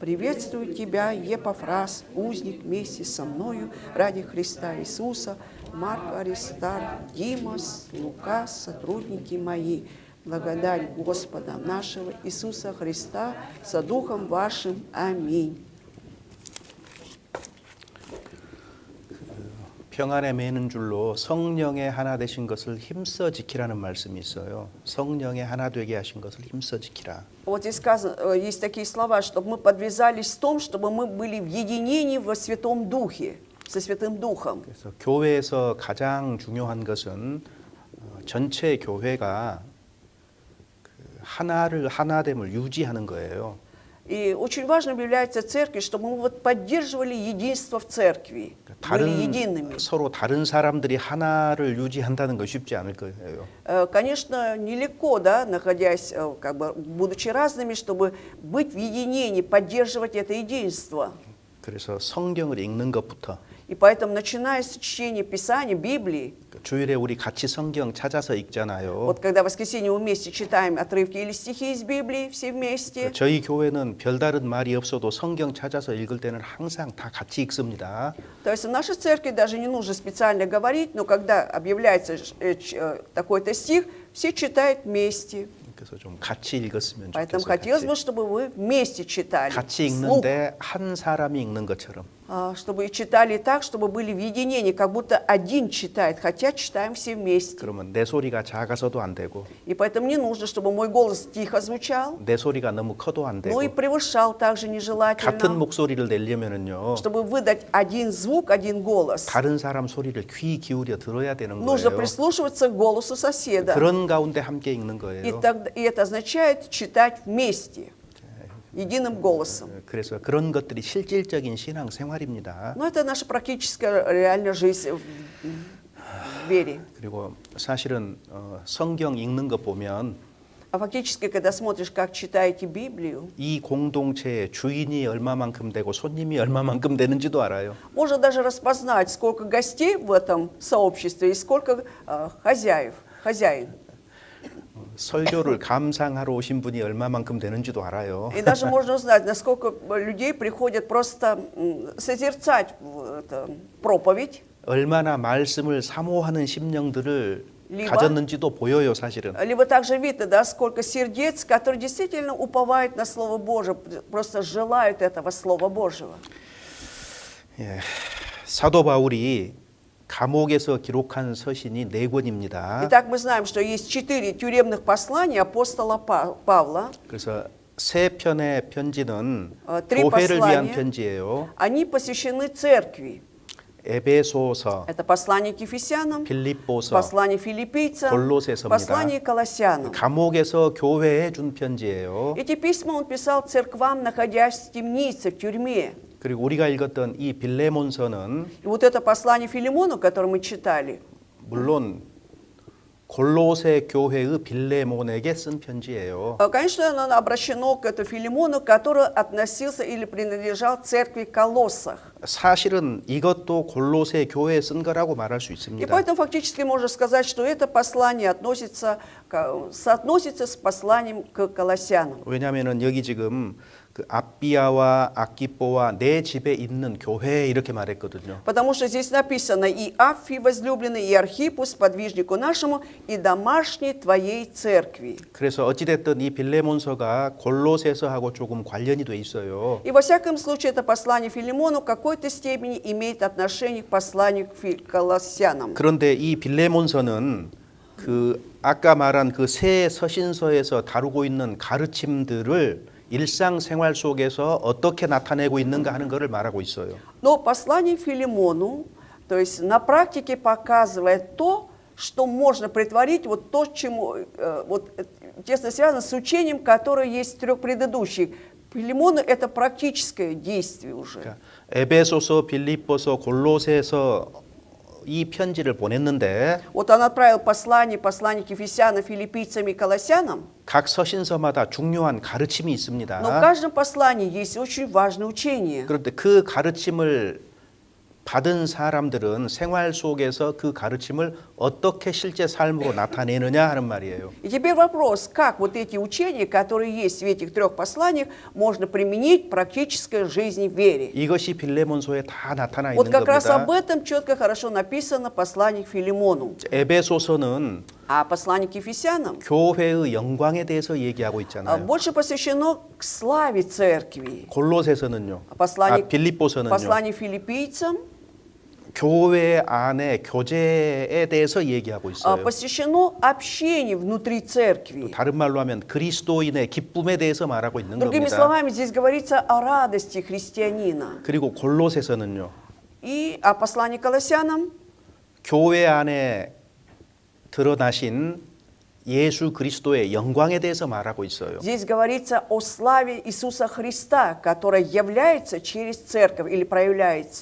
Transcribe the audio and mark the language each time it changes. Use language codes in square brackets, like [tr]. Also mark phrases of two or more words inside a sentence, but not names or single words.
[ru] Приветствую тебя, Епафрас, узник вместе со мною ради Христа Иисуса, Марк, Аристарх, Димас, Лука, сотрудники мои. Благодать Господа нашего Иисуса Христа со Духом вашим. Аминь. [ko] 평안에 매는 줄로 성령의 하나 되신 것을 힘써 지키라는 말씀이 있어요. 성령의 하나 되게 하신 것을 힘써 지키라. [ru] Вот здесь сказано, есть такие слова, чтобы мы подвязались в том, чтобы мы были в единении во Святом Духе, со Святым Духом. [ko] 그래서 교회에서 가장 중요한 것은 전체 교회가 하나됨을 유지하는 거예요. [ru] И очень важным является церковь, чтобы мы вот поддерживали единство в церкви, были едиными. [ko] 서로 다른 사람들이 하나를 유지한다는 거 쉽지 않을 거예요. [ru] Конечно, нелегко, да, находясь, как бы, будучи разными, чтобы быть в единении, поддерживать это единство. [ko] 그래서 성경을 읽는 것부터 [ru] И поэтому, начиная с чтения Писания, Библии, [ko] 주일에 우리 같이 성경 찾아서 읽잖아요. [ru] вот когда в воскресенье мы вместе читаем отрывки или стихи из Библии, все вместе, [ko] 저희 교회는 별다른 말이 없어도 성경 찾아서 읽을 때는 항상 다 같이 읽습니다. [ru] то есть в нашей церкви даже не нужно специально говорить, но когда объявляется такой-то стих, все читают вместе. [ko] 그래서 좀 같이 읽었으면 [ru] Поэтому [ko] 좋겠어요. [ru] хотелось бы, чтобы вы вместе читали, [ko] 같이 [ru] вслух, [ko] 읽는데 한 사람이 읽는 것처럼. [ru] чтобы читали так, чтобы были в единении, как будто один читает, хотя читаем все вместе. [ko] 그러면 내 소리가 작아서도 안 되고 [ru] И поэтому не нужно, чтобы мой голос тихо звучал, [ko] 내 소리가 너무 커도 안 되고 [ru] но и превышал также [ko] 같은 [ru] нежелательно. [ko] 목소리를 내려면은요 [ru] Чтобы выдать один звук, один голос, [ko] 다른 사람 소리를 귀 기울여 들어야 되는 [ru] нужно [ko] 거예요. [ru] прислушиваться к голосу соседа. [ko] 그런 가운데 함께 읽는 [ru] И [ko] 거예요. [ru] это означает читать вместе, единым голосом. [ko] 그래서 그런 것들이 실질적인 신앙 생활입니다. [ru] Но это наша практическая реальная жизнь в вере. [ko] 그리고 사실은 성경 읽는 것 보면 [ru] А фактически, когда смотришь, как читаете Библию, [ko] 이 공동체의 주인이 얼마만큼 되고 손님이 얼마만큼 되는지도 알아요. [ru] можно даже распознать, сколько гостей в этом сообществе и сколько хозяин. [ko] 설교를 감상하러 오신 분이 얼마만큼 되는지도 알아요. [ru] И даже можно узнать, насколько людей приходят просто созерцать проповедь, [ko] 얼마나 말씀을 사모하는 심령들을 리바? 가졌는지도 보여요, 사실은. [ru] либо также видно, да, сколько сердец, которые действительно уповают на Слово Божие, просто желают этого Слова Божьего. [ko] 예, 사도 바울이 감옥에서 기록한 서신이 4권입니다. [ru] Итак, мы знаем, что есть 4 тюремных послания апостола Павла. [ko] 그래서 3편의 편지는 [ru] три [ko] 교회를 위한 [ru] послания. [ko] 편지예요. [ru] Они посвящены церкви. [ko] 에베소서, [ru] Это послание к Ефесянам, [ko] 빌립보서, [ru] послание филиппийцам, [ko] 골로새서입니다. [ru] послание к Колоссянам. [ko] 감옥에서 교회에 준 편지예요. [ru] Эти письма он писал церквам, находясь в темнице, в тюрьме. [ko] 그리고 우리가 읽었던 이 빌레몬서는 [ru] И вот это послание Филимону, которое мы читали, [ko] 물론 골로새 교회의 빌레몬에게 쓴 편지예요. [ru] конечно, оно обращено к этому Филимону, который относился или принадлежал церкви Колоссах. [ko] 사실은 이것도 골로새 교회에 쓴 거라고 말할 수 [ru] И [ko] 있습니다. [ru] поэтому фактически можно сказать, что это послание соотносится с посланием к Колоссянам. [ko] 왜냐하면은 여기 지금 그 아비아와 아키뽀와 내 집에 있는 교회 이렇게 말했거든요. [ru] Потому что здесь написано «И Аффи возлюбленный, и Архипу, сподвижнику нашему, и домашней твоей церкви». [ko] 그래서 어찌됐든 이 빌레몬서가 골로새서하고 조금 관련이 돼 있어요. [ru] И во всяком случае это послание Филимону в какой-то степени имеет отношение к посланию к Колоссянам. [ko] 그런데 이 빌레몬서는 그 아까 말한 그 세 서신서에서 다루고 있는 가르침들을 일상생활 속에서 어떻게 나타내고 있는가 하는 것을 말하고 있어요. [ru] Но послание Филимону, то есть на практике показывает то, что можно претворить, вот то, чему вот, тесно связано с учением, которое есть в 3 предыдущих. Филимону это практическое действие уже. [ko] 그러니까 에베소서, 빌립보서, 골로새서 이 편지를 보냈는데 [ru] Вот он отправил послание к Ефесянам, филиппийцам и Колоссянам, [ko] 각 서신서마다 중요한 가르침이 있습니다. [ru] но в каждом послании есть очень важное учение. [ko] 그런데 그 가르침을 받은 사람들은 생활 속에서 그 가르침을 어떻게 실제 삶으로 나타내느냐 하는 말이에요. [ru] И теперь вопрос, как вот эти учения, которые есть в этих трех посланиях, можно применить в практической жизни в вере. [ko] 이것이 빌레몬서에 다 나타나 [ru] Вот [ko] 있는 [ru] как раз об [ko] 겁니다. [ru] этом четко, хорошо написано в послании к Филимону. [ko] 에베소서는 [ru] А послание к Ефесянам [ko] 교회의 영광에 대해서 얘기하고 있잖아요. [ru] больше посвящено к славе церкви. [ko] 골로새서는요. [ru] Послание, [ko] 빌립보서는요. [ru] послание филиппийцам [ko] 교회 안에 교제에 대해서 얘기하고 있어요. [ru] посвящено общению внутри церкви. [ko] 다른 말로 하면 그리스도인의 기쁨에 대해서 말하고 있는 [ru] Другими [ko] 겁니다. [ru] словами, здесь говорится о радости христианина. [ko] 그리고 골로새서는요. [ru] И послание к Колоссянам [ko] 교회 안에 드러나신 예수 그리스도의 영광에 대해서 말하고 있어요. [ru] здесь говорится о славе Иисуса Христа, которая является через церковь или проявляется.